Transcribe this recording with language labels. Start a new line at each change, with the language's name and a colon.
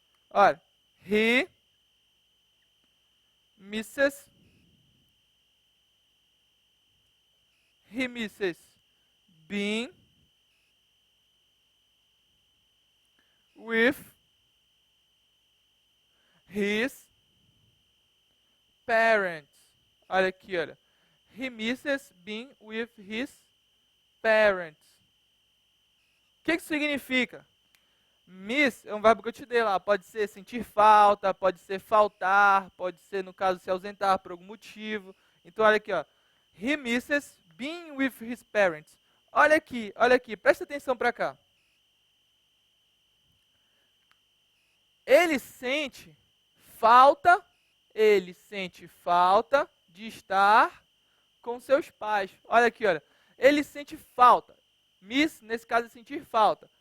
English: Olha, he misses being with his parents.
Portuguese: Olha aqui, olha.
English: He misses being with his parents.
Portuguese: O que isso significa? Miss é um verbo que eu te dei lá. Pode ser sentir falta, pode ser faltar, pode ser, no caso, se ausentar por algum motivo. Então, olha aqui, ó.
English: He misses being with his parents.
Portuguese: Olha aqui, presta atenção para cá. Ele sente falta de estar com seus pais. Olha aqui, olha. Ele sente falta. Miss, nesse caso, é sentir falta.